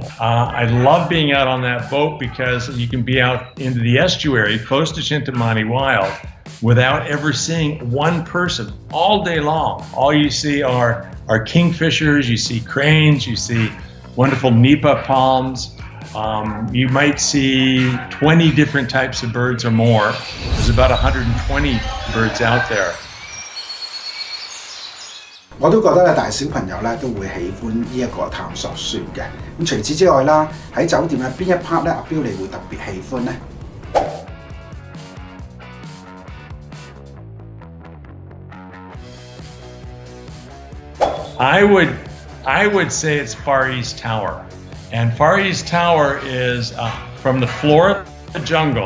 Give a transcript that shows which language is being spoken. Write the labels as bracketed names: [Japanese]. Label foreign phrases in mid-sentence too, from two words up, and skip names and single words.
[English] I love being out on that boat because you can be out into the estuary close to Shinta Mani Wild without ever seeing one person all day long. All you see are kingfishers, you see cranes, you see wonderful nipa palms. You might see 20 different types of birds or more. There's about 120 birds out there. [Cantonese] 我都覺得大小朋友咧都會喜歡呢一個探索船嘅。咁除此之外啦，喺酒店嘅邊一 part 咧，阿標你會特別喜歡呢？ [English] I would say it's Far East Tower. And Far East Tower is from the floor of the jungle.